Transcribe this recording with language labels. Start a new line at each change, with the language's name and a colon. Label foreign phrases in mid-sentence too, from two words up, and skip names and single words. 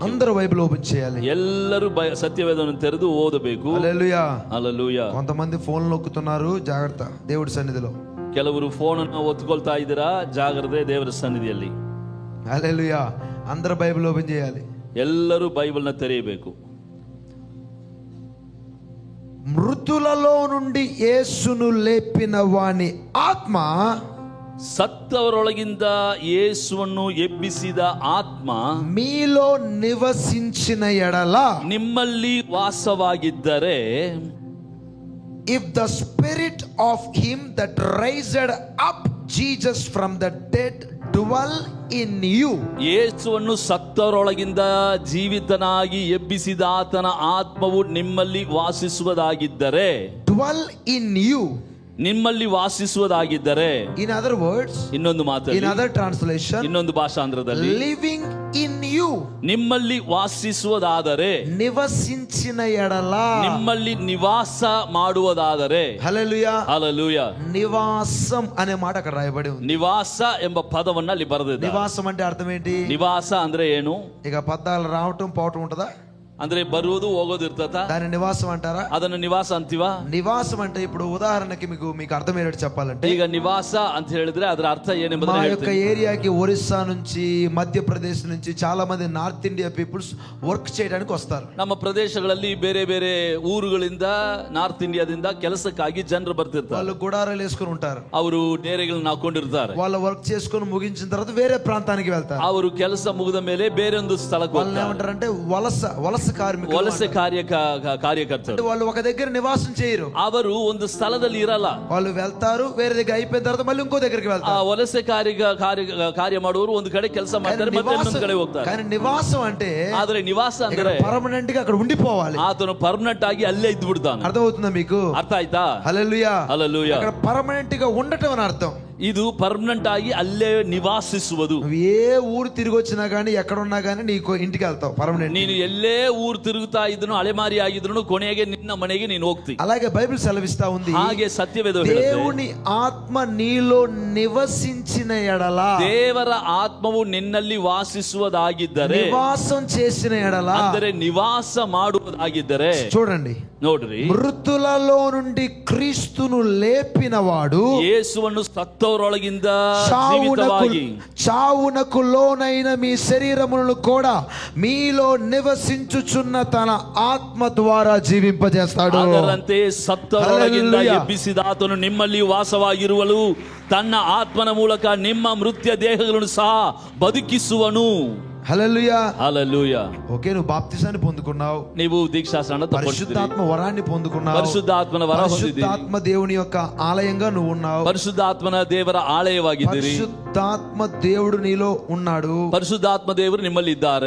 Telugu: అందరూ బైబిల్ ఓపెన్ చేయాలి.
Kannada: ಎಲ್ಲರೂ ಸತ್ಯವೇದವನ್ನು ತೆರೆದು ಓದಬೇಕು.
Telugu: హల్లెలూయా.
Kannada: ಹಲ್ಲೆಲೂಯా.
Telugu: కొంతమంది ఫోన్ నొక్కుతున్నారు, జాగ్రత్త దేవుడి సన్నిధిలో.
Kannada: ಕೆಲವರು ಫೋನ್ ಅನ್ನು ಒತ್ತುಕೊಳ್ತಾ ಇದ್ದೀರಾ, ಜಾಗ್ರತೆ ದೇವರ ಸನ್ನಿಧಿಯಲ್ಲಿ.
Telugu: హల్లెలూయా. అందరూ బైబిల్ ఓపెన్ చేయాలి.
Kannada: ಎಲ್ಲರೂ ಬೈಬಲ್ನ ತೆರೆಯಬೇಕು.
Telugu: మృతులలో నుండి యేసును లేపిన వాని ఆత్మ,
Kannada: ಸತ್ತವರೊಳಗಿಂದ ಯೇಸುವನ್ನು ಎಬ್ಬಿಸಿದ ಆತ್ಮ
Telugu: మీలో నివసించిన ఎడల,
Kannada: ನಿಮ್ಮಲ್ಲಿ ವಾಸವಾಗಿದ್ದರೆ,
English: if the spirit of him that raised up Jesus from the dead dwell in you.
Kannada: ಯೇಸುವನ್ನು ಸತ್ತವರೊಳಗಿಂದ ಜೀವಿತನಾಗಿ ಎಬ್ಬಿಸಿದ ಆತನ ಆತ್ಮವು ನಿಮ್ಮಲ್ಲಿ ವಾಸಿಸುವುದಾಗಿದ್ದರೆ,
English: dwell in you.
Kannada: ನಿಮ್ಮಲ್ಲಿ ವಾಸಿಸುವುದಾಗಿದ್ದರೆ,
English: in other words,
Kannada: ಇನ್ನೊಂದು
English: in
Kannada: ಮಾತಲ್ಲಿ,
English: other translation,
Kannada: ಇನ್ನೊಂದು ಭಾಷಾಂತರದಲ್ಲಿ,
English: living in you,
Kannada: ನಿಮ್ಮಲ್ಲಿ ವಾಸಿಸುವುದಾದರೆ,
Telugu: నివసించిన ఎడల,
Kannada: ನಿಮ್ಮಲ್ಲಿ ನಿವಾಸ ಮಾಡುವುದಾದರೆ.
Telugu: హల్లెలూయా, హల్లెలూయా. నివాసం అనే మాట అక్కడ రాయబడి ఉంది.
Kannada: ನಿವಾಸ ಎಂಬ ಪದವನ್ನ ಅಲ್ಲಿ ಬರೆದಿದ್ದಾರೆ.
Telugu: నివాసం అంటే అర్థం ఏంటి?
Kannada: ನಿವಾಸ ಅಂದ್ರೆ ಏನು?
Telugu: ఇక పద్దాలు రావటం పోవటం ఉంటదా?
Kannada: ಅಂದ್ರೆ ಬರುವುದು ಹೋಗೋದು ಇರ್ತದ,
Telugu: దాని నివాసం అంటారా?
Kannada: ಅದನ್ನ ನಿವಾಸ ಅಂತೀವ.
Telugu: నివాసం అంటే ఇప్పుడు ఉదాహరణకి మీకు అర్థమయ్యేటట్టు చెప్పాలంటే,
Kannada: ಈಗ ನಿವಾಸ ಅಂತ ಹೇಳಿದ್ರೆ ಅದರ ಅರ್ಥ
Telugu: మా
Kannada: ಏನೆಂಬುದನ್ನು
Telugu: యొక్క
Kannada: ಹೇಳ್ತೀನಿ.
Telugu: ఏరియాకి ఒరిస్సా నుంచి, మధ్యప్రదేశ్ నుంచి చాలా మంది నార్త్ ఇండియా
English: peoples work
Telugu: చేయడానికి వస్తారు.
Kannada: ನಮ್ಮ ಪ್ರದೇಶಗಳಲ್ಲಿ ಬೇರೆ ಬೇರೆ ಊರುಗಳಿಂದ, ನಾರ್ತ್ ಇಂಡಿಯಾದಿಂದ ಕೆಲಸಕ್ಕಾಗಿ ಜನರು ಬರ್ತಿರ್ತಾರೆ.
Telugu: వాళ్ళు గుడారాలు వేసుకుని ఉంటారు.
Kannada: ಅವರು ಡೇರೆಗಳನ್ನ ಹಾಕೊಂಡಿರ್ತಾರೆ.
Telugu: వాళ్ళు వర్క్ చేసుకుని ముగించిన తర్వాత వేరే ప్రాంతానికి వెళ్తారు.
Kannada: ಅವರು ಕೆಲಸ ಮುಗಿದ ಮೇಲೆ ಬೇರೊಂದು ಸ್ಥಳಕ್ಕೆ
Telugu: వాళ్ళు
Kannada: ಹೋಗ್ತಾರೆ.
Telugu: ఏమంటారంటే వలస కార్మికులు
Kannada: ವಲಸೆ
Telugu: అంటారు.
Kannada: ಕಾರ್ಯಕರ್ತರು.
Telugu: అంటే వాళ్ళు ఒక దగ్గర నివాసం చేయరు.
Kannada: ಅವರು ಒಂದು ಸ್ಥಳದಲ್ಲಿ ಇರಲ್ಲ.
Telugu: వాళ్ళు వెళ్తారు, వేరే దగ్గర అయిపోయిన తర్వాత మళ్ళీ ఇంకో దగ్గరికి
Kannada: ಆ
Telugu: వెళ్తారు.
Kannada: ವಲಸೆ ಕಾರ್ಯ ಮಾಡುವವರು ಒಂದು ಕಡೆ ಕೆಲಸ ಮಾಡ್ತಾರೆ, ಮತ್ತೆ ಇನ್ನೊಂದು ಕಡೆ ಹೋಗ್ತಾರೆ.
Telugu: కానీ నివాసం అంటే
Kannada: ಆದ್ರೆ ನಿವಾಸ ಅಂದ್ರೆ
Telugu: పర్మనెంట్ గా అక్కడ ఉండిపోవాలి.
Kannada: ಆತನು ಪರ್ಮನೆಂಟ್ ಆಗಿ ಅಲ್ಲೇ ಇದ್ದು ಬಿಡ್ತಾನೆ.
Telugu: అర్థమవుతుందా మీకు?
Kannada: ಅರ್ಥ ಆಯ್ತಾ?
Telugu: హల్లెలూయా. హల్లెలూయా. అక్కడ పర్మనెంట్ గా ఉండటం అని అర్థం.
Kannada: ಇದು ಪರ್ಮನೆಂಟ್ ಆಗಿ ಅಲ್ಲೇ ನಿವಾಸಿಸುವುದು.
Telugu: నువ్వు ఏ ఊరు తిరిగి వచ్చినా గానీ, ఎక్కడ ఉన్నా గానీ నీకు ఇంటికి వెళ్తావు పర్మనెంట్.
Kannada: ನೀನು ಎಲ್ಲೇ ಊರು ತಿರುಗುತ್ತಾ ಇದ್ರು, ಅಲೆಮಾರಿ ಆಗಿದ್ರು, ಕೊನೆಗೆ ನಿನ್ನ ಮನೆಗೆ ನೀನು ಹೋಗ್ತಿ.
Telugu: అలాగే బైబిల్ సెలవిస్తా ఉంది,
Kannada: ಹಾಗೆ ಸತ್ಯವೇದ ಹೇಳುತ್ತೆ,
Telugu: దేవుని ఆత్మ నీలో నివసించిన ఎడల,
Kannada: ದೇವರ ಆತ್ಮವು ನಿನ್ನಲ್ಲಿ ವಾಸಿಸುವುದಾಗಿದ್ದರೆ,
Telugu: నివాసం చేసిన ఎడల,
Kannada: ಅಂದರೆ ನಿವಾಸ ಮಾಡುವುದಾಗಿದ್ದರೆ.
Telugu: చూడండి,
Kannada: ನೋಡ್ರಿ,
Telugu: మృతులలో నుండి క్రీస్తును లేపినవాడు
Kannada: ಯೇಸುವನ್ನು ಸತ್ತವರೊಳಗಿಂದ ಜೀವಿತವಾಗಿ,
Telugu: చావునకు లోనైన మీ శరీరములను కూడా మీలో నివసించుచున్న తన ఆత్మ ద్వారా జీవింపజేస్తాడు.
Kannada: ಅದರಂತೆ ಸತ್ತವರೊಳಗಿಂದ ಹಲ್ಲೆಲೂಯಾ. ಎಬ್ಬಿಸಿದ ಆತನು ನಿಮ್ಮಲ್ಲಿ ವಾಸವಾಗಿರುವಳು ತನ್ನ ಆತ್ಮನ ಮೂಲಕ ನಿಮ್ಮ ಮೃತ್ಯ ದೇಹಗಳನ್ನು ಸಹ ಬದುಕಿಸುವನು.
Telugu: హల్లెలూయా. హల్లెలూయా. ఓకే, నువ్వు బాప్తిసాన్ని పొందుకున్నావు,
Kannada: ನೀವು ದೀಕ್ಷಾಸ್ನಾನ ತಗೊಂಡಿದ್ದೀರಿ,
Telugu: పరిశుద్ధాత్మ వరాన్ని పొందుకున్నావు,
Kannada: ಪರಿಶುದ್ಧಾತ್ಮನ ವರ ಹೊಂದಿದ್ದೀರಿ,
Telugu: పరిశుద్ధాత్మ దేవుని యొక్క ఆలయంగా నువ్వు ఉన్నావు,
Kannada: ಪರಿಶುದ್ಧಾತ್ಮನ ದೇವರ ಆಲಯವಾಗಿದ್ದೀರಿ,
Telugu: పరిశుద్ధాత్మ దేవుడు నీలో ఉన్నాడు,
Kannada: ಪರಿಶುದ್ಧಾತ್ಮ ದೇವರು ನಿಮ್ಮಲ್ಲಿ ಇದ್ದಾರೆ.